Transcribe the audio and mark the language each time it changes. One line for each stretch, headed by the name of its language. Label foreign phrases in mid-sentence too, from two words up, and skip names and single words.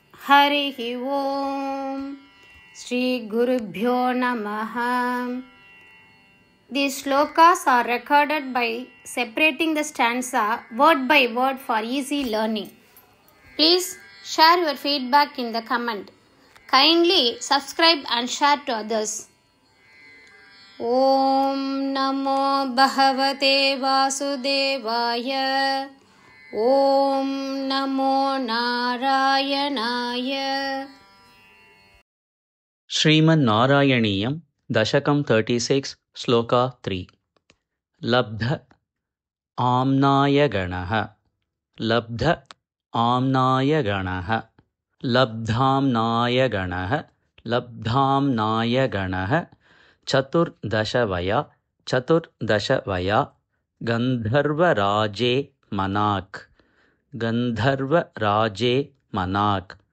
Sanskrit: हरिः ओम श्री गुरुभ्यो नमः.
English: These shlokas are recorded by separating the stanza word by word for easy learning. Please share your feedback in the comment. Kindly subscribe and share to others.
Sanskrit: ॐ नमो भगवते वासुदेवाय. ॐ नमो नारायणाय. ಶ್ರೀಮನ್ನಾರಾಯಣೀಯಂ ದಶಕಂ 36 ಶ್ಲೋಕ 3. ಲಬ್ಧ ಆಮ್ನಾಯಗಣಃ ಲಬ್ಧ ಆಮ್ನಾಯಗಣಃ ಲಬ್ಧಾಮ್ನಾಯಗಣಃ ಲಬ್ಧಾಮ್ನಾಯಗಣಃ ಚತುರ್ದಶವಯ ಚತುರ್ದಶವಯ ಗಂಧರ್ವರಾಜೇ ಮನಾಕ್ ಗಂಧರ್ವರಾಜೇ ಮನಾಕ್